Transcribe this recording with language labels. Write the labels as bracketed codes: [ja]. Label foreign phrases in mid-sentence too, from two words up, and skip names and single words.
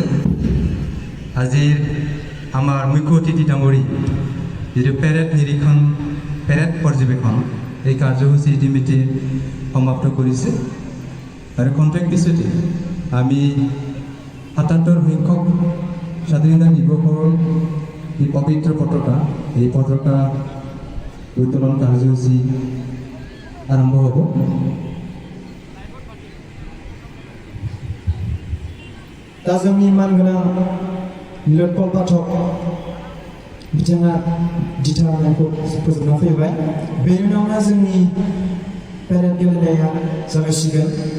[as] আজিৰ আমাৰ মুখ্য অতিথি ডাঙৰী যিটো পেৰেড নিৰীক্ষণ, পেৰেড পৰ্যবেক্ষণ, এই কাৰ্যসূচী ইতিমধ্যে সমাপ্ত কৰিছে আৰু কণ্টেক্ট পিছতে আমি ৭৭ সংখ্যক স্বাধীনতা দিৱসৰ এই পবিত্ৰ পতাকা, এই পতাকা উত্তোলন কাৰ্যসূচী আৰম্ভ হ'ব। [brx] दा जोंनि मानगोनां निलोत्पल पाठक बिथाङा दिथा होनायखौ फोजोबना फैबाय। बेनि उनावनो जोंनि पेरेड गेलेनाया जागायसिगोन।